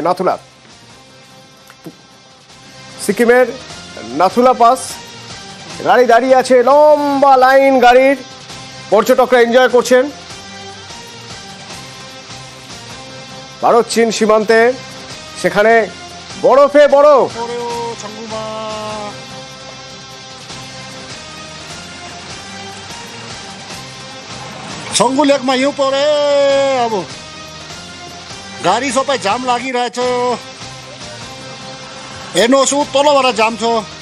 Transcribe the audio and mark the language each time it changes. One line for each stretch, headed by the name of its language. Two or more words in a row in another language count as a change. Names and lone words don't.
Bangla: নাথুলা, সিকিমের নাথুলা পাস, গাড়ি দাঁড়িয়ে আছে, লম্বা লাইন গাড়ির, পর্যটকরা এনজয় করছেন। ভারত চীন সীমান্তে সেখানে বরফে বরফ।
Nepali: छङ्गु लेकमा हिउँ परे, अब गाडी सबै जाम लागिरहेछ। हेर्नुहोस् ऊ तलबाट जाम छ।